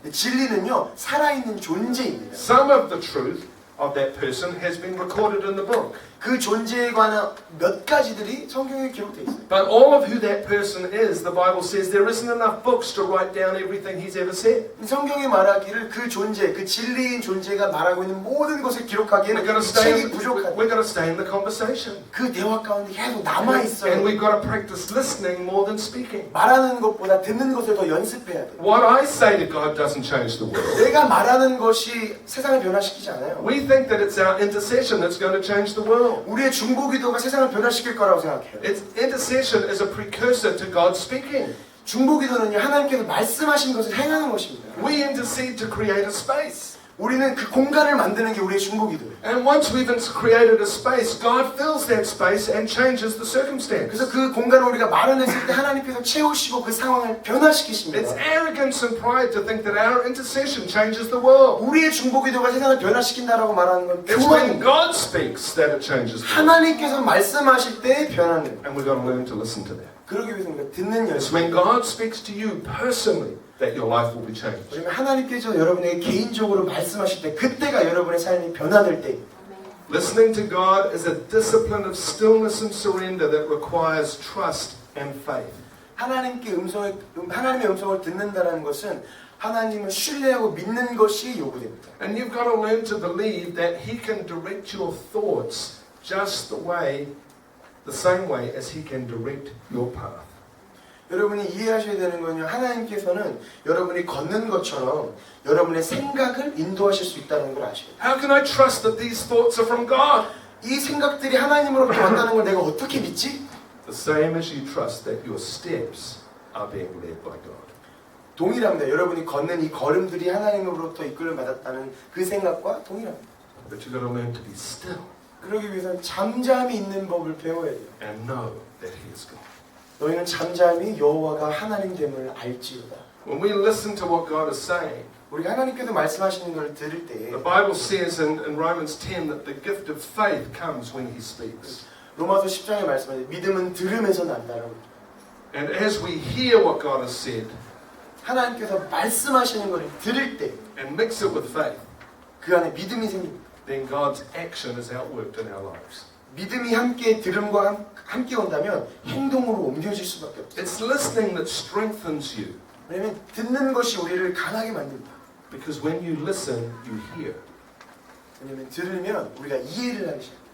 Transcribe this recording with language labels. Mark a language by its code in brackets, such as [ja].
[ko] 진리는요, 살아있는 존재입니다. [en] Some of the truth of that person has been recorded in the book. [ko] 그 존재에 관한 몇 가지들이 성경에 기록되어 있어요. [en] But all of who that person is, the Bible says there isn't enough books to write down everything he's ever said. [ko] 성경이 말하기를 그 존재, 그 진리인 존재가 말하고 있는 모든 것을 [en] We're [ko] 기록하기에는 [en] going to [ko] 책이 부족하다. [en] we're going to stay in the conversation. [ko] 그 대화 가운데 계속 남아 [en] And [ko] 있어요. [en] we've got to practice listening more than speaking. [ko] 말하는 것보다 듣는 것을 더 연습해야 돼. [en] What I say to God doesn't change the world. [ko] 내가 말하는 것이 세상을 변화시키지 않아요. [en] We think that it's our intercession that's going to change the world. [ko] 우리의 중보기도가 세상을 변화시킬 거라고 생각해요. [en] It's intercession is a precursor to God speaking. [ko] 중보기도는요, 하나님께서 말씀하신 것을 행하는 것입니다. [en] We intercede to create a space. [ko] 우리는 그 공간을 만드는 게 우리의 중보기도예요. [en] And once we've created a space, God fills that space and changes the circumstance. [ko] 그래서 그 공간을 우리가 마련했을 때 하나님께서 채우시고 그 상황을 [en] It's [ko] 변화시키십니다. [en] arrogance and pride to think that our intercession changes the world. [ko] 우리의 중보기도가 세상을 변화시킨다라고 말하는 건 [en] It's when [ko] 교만입니다. [en] God speaks that it changes the world. [ko] 하나님께서 말씀하실 때 변하는 거예요. [en] And we've got to learn to listen to that. [ko] 그러기 위해서 우리가 듣는 [en] It's [ko] 연습. [en] when God speaks to you personally that your life will be changed. [ko] 그러면 하나님께서 여러분에게 개인적으로 말씀하실 때 그때가 여러분의 삶이 변화될 때 [en] Listening to God is a discipline of stillness and surrender that requires trust and faith. [ko] 하나님의 음성을 듣는다는 것은 하나님을 신뢰하고 믿는 것이 요구됩니다. [en] And you've got to learn to believe that He can direct your thoughts just the same way as He can direct your path. [ko] 여러분이 이해하셔야 되는 건요. 하나님께서는 여러분이 걷는 것처럼 여러분의 생각을 인도하실 수 있다는 걸 아셔야 돼요. [en] How can I trust that these thoughts are from God? [ko] 이 생각들이 하나님으로부터 왔다는 걸 내가 어떻게 믿지? [en] The same as you trust that your steps are being led by God. [ko] 동일합니다. 여러분이 걷는 이 걸음들이 하나님으로부터 이끌림 받았다는 그 생각과 동일합니다. [en] But you've got to learn to be still [ko] 그러기 위해서는 잠잠히 있는 법을 배워야 돼요. [en] and know that He is God. [ko] 너희는 잠잠히 여호와가 하나님됨을 알지어다. [en] When we listen to what God is saying, [ko] 우리가 하나님께서 말씀하시는 걸 들을 때 [en] the Bible says in Romans 10 that the gift of faith comes when He speaks. [ko] 로마서 10장에 말씀하죠. 믿음은 들음에서 난다라고. [en] And as we hear what God has said [ko] 하나님께서 말씀하시는 걸 들을 때 그 [en] and mix it with faith, [ko] 안에 믿음이 생깁니다. [en] then God's action is outworked in our lives. [ko] 믿음이 함께 들음과 함께 온다면 행동으로 옮겨질 수밖에 없어요. [en] It's listening that strengthens you, [ko] 왜냐하면 듣는 것이 우리를 강하게 만듭니다. [en] because when you listen, you hear. [ko] 왜냐하면 들으면 우리가 이해를 하기 시작해요.